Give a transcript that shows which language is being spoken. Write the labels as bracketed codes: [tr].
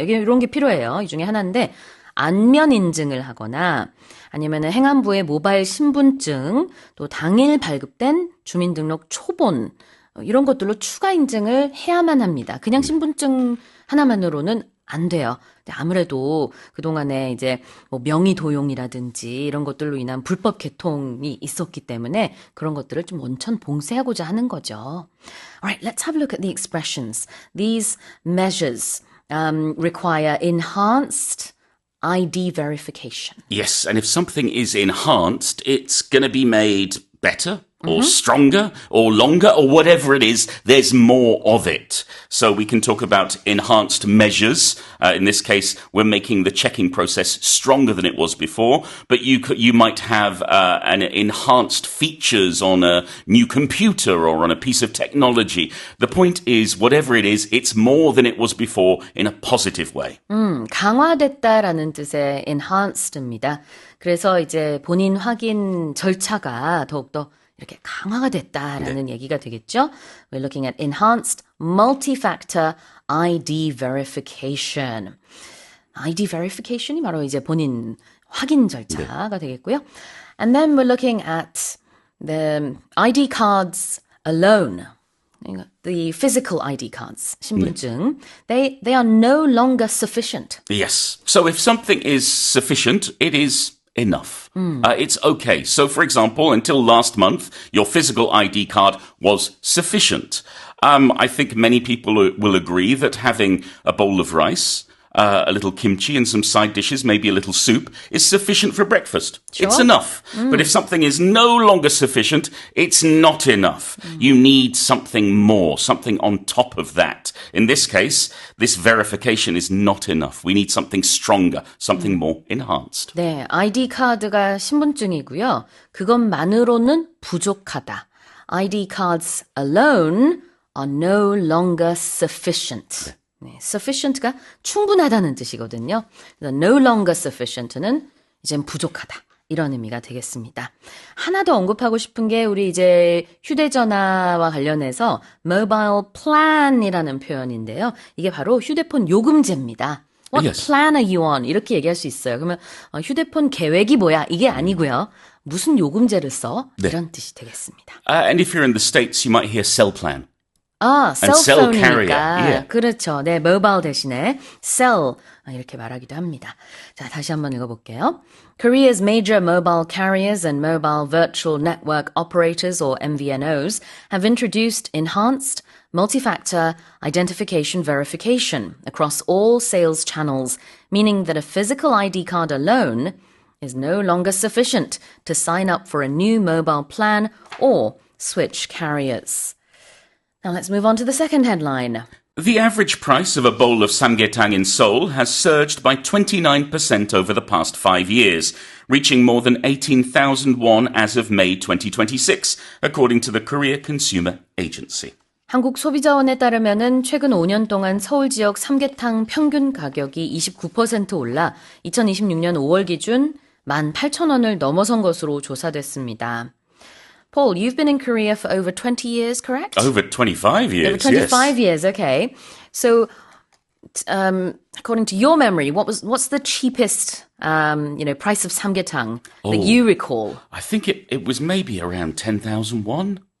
[ko] 이게 이런 게 필요해요. 이 중에 하나인데 안면 인증을 하거나 아니면은 행안부의 모바일 신분증, 또 당일 발급된 주민등록 초본 이런 것들로 추가 인증을 해야만 합니다. 그냥 신분증 하나만으로는 안 돼요. 아무래도 그동안에 이제 뭐 명의 도용이라든지 이런 것들로 인한 불법 개통이 있었기 때문에 그런 것들을 좀 원천 봉쇄하고자 하는 거죠. [en] Alright, let's have a look at the expressions. These measures require enhanced ID verification. Yes, and if something is enhanced, it's going to be made better or stronger or longer or whatever it is. There's more of it. So we can talk about enhanced measures. In this case, we're making the checking process stronger than it was before, but you might have an enhanced features on a new computer or on a piece of technology. The point is, whatever it is, it's more than it was before in a positive way. [ko] 강화됐다라는 뜻의 enhanced입니다. 그래서 이제 본인 확인 절차가 더욱더 이렇게 강화가 됐다라는 얘기가 되겠죠. [en] We're looking at enhanced multi-factor ID verification. [ko] ID verification이 바로 이제 본인 확인 절차가 되겠고요. [en] And then we're looking at the ID cards alone. The physical ID cards, 신분증. They are no longer sufficient. Yes. So if something is sufficient, it is enough. It's okay. So, for example, until last month, your physical ID card was sufficient. I think many people will agree that having a bowl of rice, a little kimchi and some side dishes, maybe a little soup, is sufficient for breakfast. Sure. It's enough. But if something is no longer sufficient, it's not enough. You need something more, something on top of that. In this case, this verification is not enough. We need something stronger, something more enhanced. [ko] 네, ID 카드가 신분증이고요. 그것만으로는 부족하다. [en] ID cards alone are no longer sufficient. [ko] 네, sufficient가 충분하다는 뜻이거든요. 그래서 [en] no longer sufficient [ko] 는 이젠 부족하다. 이런 의미가 되겠습니다. 하나 더 언급하고 싶은 게 우리 이제 휴대전화와 관련해서 mobile plan이라는 표현인데요. 이게 바로 휴대폰 요금제입니다. [en] What Yes. plan are you on? [ko] 이렇게 얘기할 수 있어요. 그러면 휴대폰 계획이 뭐야? 이게 아니고요. 무슨 요금제를 써? 네. 이런 뜻이 되겠습니다. [en] And if you're in the States, you might hear cell plan. [ko] 아, [en] And cell carrier, [ko] 셀폰이니까. [en] yeah. [ko] 그렇죠. 네, 모바일 대신에 cell 이렇게 말하기도 합니다. 자, 다시 한번 읽어볼게요. [en] Korea's major mobile carriers and mobile virtual network operators or MVNOs have introduced enhanced multi-factor identification verification across all sales channels, meaning that a physical ID card alone is no longer sufficient to sign up for a new mobile plan or switch carriers. Now let's move on to the second headline. The average price of a bowl of samgyetang in Seoul has surged by 29% over the past 5 years, reaching more than 18,000 won as of May 2026, according to the Korea Consumer Agency. [ko] 한국소비자원에 따르면은 최근 5년 동안 서울 지역 삼계탕 평균 가격이 29% 올라 2026년 5월 기준 18,000원을 넘어선 것으로 조사됐습니다. [en] Paul, you've been in Korea for over 20 years, correct? Over 25 years, Over 25 yes. years, okay. So, according to your memory, what's the cheapest, price of samgyetang that you recall? I think it was maybe around 10,000 won.